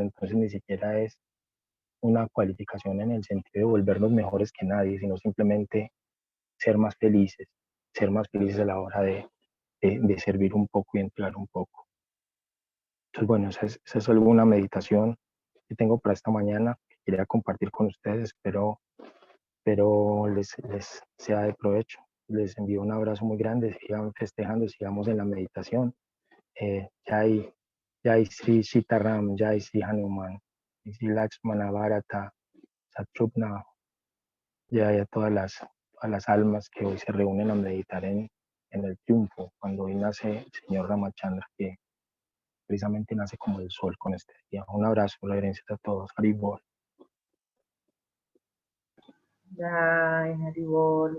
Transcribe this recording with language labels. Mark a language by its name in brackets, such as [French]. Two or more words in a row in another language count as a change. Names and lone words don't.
[Spanish] Entonces ni siquiera es una cualificación en el sentido de volvernos mejores que nadie, sino simplemente ser más felices a la hora de servir un poco y entregar un poco. Entonces, bueno, esa es solo una meditación que tengo para esta mañana, que quería compartir con ustedes, pero les sea de provecho. Les envío un abrazo muy grande, sigan festejando, sigamos en la meditación. [Hindi] जय श्री सीताराम, जय श्री हनुमान, जय श्री लक्ष्मण भरत, शत्रुघ्न, [Spanish] Jai a todas las almas que hoy se reúnen a meditar en el triunfo, cuando hoy nace el señor Ramachandra, que precisamente nace como el sol con este día. Un abrazo, reverencias a todos. Haribol. Ay, Haribol.